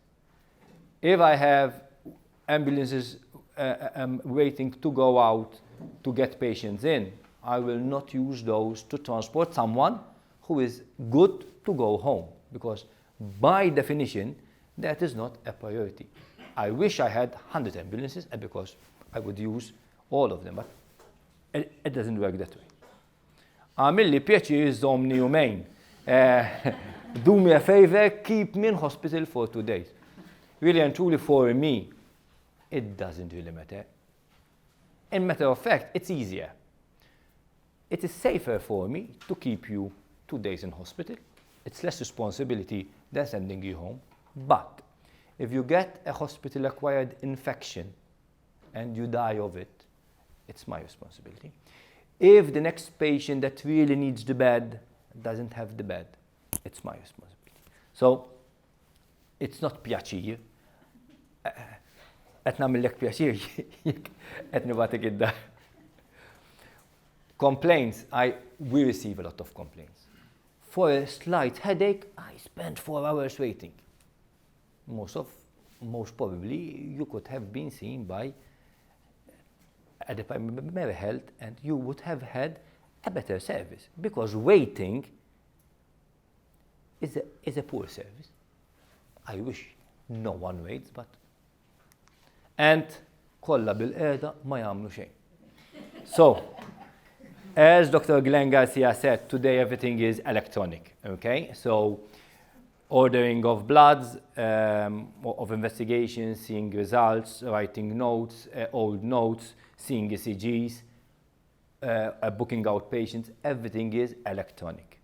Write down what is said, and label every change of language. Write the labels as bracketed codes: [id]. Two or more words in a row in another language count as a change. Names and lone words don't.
[en] If I have ambulances waiting to go out to get patients in, I will not use those to transport someone who is good to go home, because by definition, that is not a priority. I wish I had 100 ambulances because I would use all of them, but it doesn't work that way. [mt] Għamilli pjaċir żommni jumejn. [en] Do me a favor, keep me in hospital for 2 days. Really and truly for me, it doesn't really matter. In matter of fact, it's easier. It is safer for me to keep you 2 days in hospital. It's less responsibility than sending you home. But if you get a hospital-acquired infection and you die of it, it's my responsibility. If the next patient that really needs the bed doesn't have the bed, it's my responsibility. So it's not pjaċir. [mt] Qed nagħmellek pjaċir qed nibatek id-dar. [en] Complaints, we receive a lot of complaints. For a slight headache, I spent 4 hours waiting. Most probably, you could have been seen by a Department of Health and you would have had a better service, because waiting is a poor service. I wish no one waits, but... [mt] And kolla bil-qeda ma jagħmlu xejn. [en] So, as Dr. Glenn Garcia said, today everything is electronic, okay? So, ordering of bloods, of investigations, seeing results, writing notes, old notes, seeing ECGs, booking out patients, everything is electronic.